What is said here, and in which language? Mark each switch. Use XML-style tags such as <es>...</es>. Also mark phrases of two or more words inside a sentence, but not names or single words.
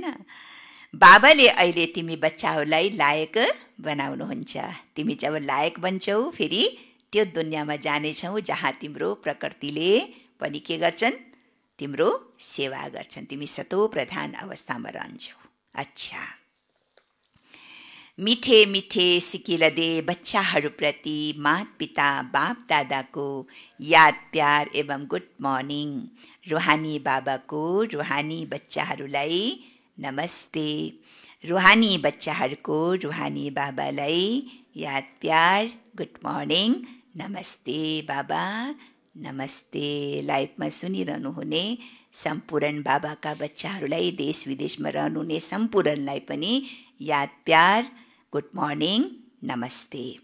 <ne>बाबाले अहिले तिमी बच्चाहरूलाई लायक बनाउनुहुन्छ। तिमी जब लायक बन्छौ फेरि त्यो दुनियाँमा जानेछौ जहाँ तिम्रो प्रकृतिले पनि के गर्छन्? तिम्रो सेवा गर्छन्। तिमी सतो प्रधान अवस्थामा रहन्छौ। अच्छा,</ne> <hi>मिठे मिठे सिकिलदे</hi> <ne>बच्चाहरूप्रति माता पिता बाप दादाको याद प्यार एवं</ne> <en>good morning.</en> <ne>रुहानी बाबाको रुहानी बच्चाहरूलाई नमस्ते। रुहानी बच्चाहरूको रुहानी बाबालाई याद प्यार</ne> <en>good morning,</en> <ne>नमस्ते बाबा, नमस्ते। लाइभमा सुनिरहनु हुने सम्पूर्ण बाबाका बच्चाहरूलाई, देश विदेशमा रहनुहुने सम्पूर्णलाई पनि याद प्यार</ne> <en>good morning,</en> <ne>नमस्ते।</ne>